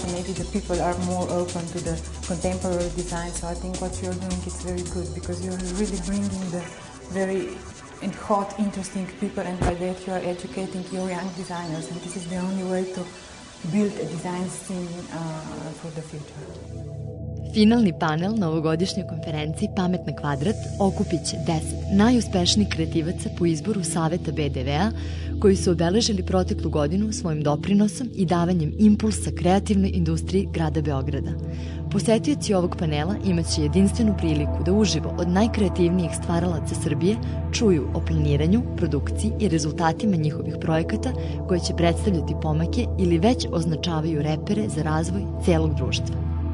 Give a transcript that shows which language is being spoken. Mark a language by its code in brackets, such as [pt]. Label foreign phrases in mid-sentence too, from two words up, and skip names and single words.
[en] Maybe the people are more open to the contemporary design. So I think what you're doing is very good because you're really bringing the very hot, interesting people, and by that you are educating your young designers. And this is the only way to build a design scene for the future. [sr] Finalni panel na ovogodišnjoj konferenciji Pamet na kvadrat okupit će 10 najuspešnijih kreativaca po izboru Saveta BDW-a koji su obeležili proteklu godinu svojim doprinosom i davanjem impulsa kreativnoj industriji grada Beograda. Posetioci ovog panela imaće jedinstvenu priliku da uživo od najkreativnijih stvaralaca Srbije čuju o planiranju, produkciji i rezultatima njihovih projekata koje će predstavljati pomake ili već označavaju repere za razvoj celog društva.